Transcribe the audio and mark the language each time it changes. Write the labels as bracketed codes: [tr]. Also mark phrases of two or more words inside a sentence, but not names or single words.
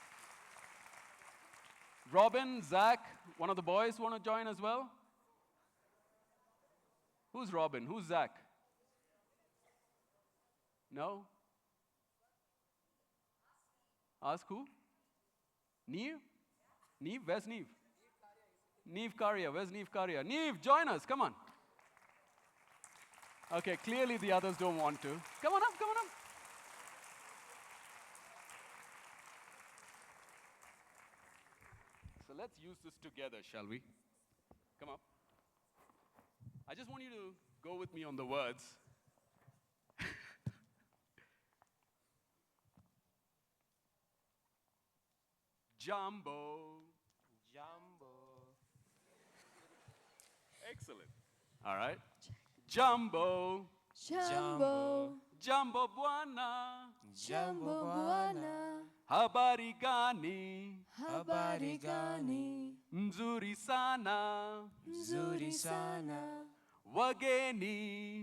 [en] Robin, Zach, one of the boys want to join as well? Who's Robin? Who's Zach? No? Ask who? Neve? Neve? Where's Neve? Neve Karia, where's Neve Karia? Neve, join us, come on. Okay, clearly the others don't want to. Come on up, come on up. So let's use this together, shall we? Come up. I just want you to go with me on the words. Jumbo. Jumbo. Excellent. All right. Jumbo. Jumbo. [sw] Jumbo Bwana. Jumbo Bwana. Habari gani. Habari gani. Mzuri sana. Mzuri sana. Wageni.